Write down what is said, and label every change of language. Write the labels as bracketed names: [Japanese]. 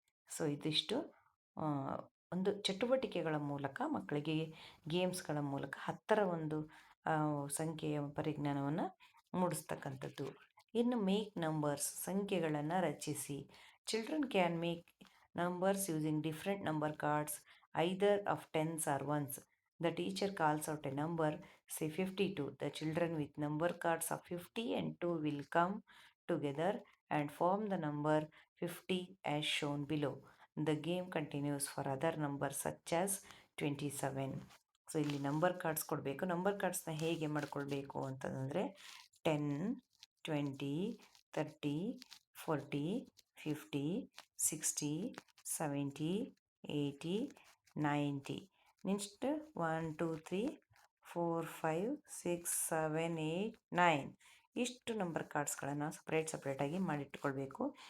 [Kannada] So ಇದಿಷ್ಟು ಒಂದು ಚಟುವಟಿಕೆಗಳ ಮೂಲಕ ಮಕ್ಕಳಿಗೆ ಗೇಮ್ಸ್ಗಳ ಮೂಲಕ 10ರ ಒಂದು ಸಂಖ್ಯೆಯ ಪರಿಜ್ಞಾನವನ್ನು ಮೂಡಿಸ್ತಕ್ಕಂಥದ್ದು. [English] ಇನ್ನು make numbers, [Kannada] ಸಂಖ್ಯೆಗಳನ್ನು ರಚಿಸಿ. [English] Children can make numbers using different number cards either of tens or ones. The teacher calls out a number, say 52. The children with number cards of 50 and 2 will come together and form the number 50 as shown below. The game continues for other numbers such as 27. [Kannada] So ಇಲ್ಲಿ number cards ಕೊಡಬೇಕು. Number ಕಾರ್ಡ್ಸ್ನ ಹೇಗೆ ಮಾಡ್ಕೊಳ್ಬೇಕು ಅಂತಂದರೆ 10, 20, 30, 40, 50, 60, 70, 80, 90. Next 1, 2, 3, 4, 5, 6, 7, 8, 9 ಇಷ್ಟು number ಕಾರ್ಡ್ಸ್ಗಳನ್ನು ಸಪ್ರೇಟಾಗಿ ಮಾಡಿಟ್ಕೊಳ್ಬೇಕು.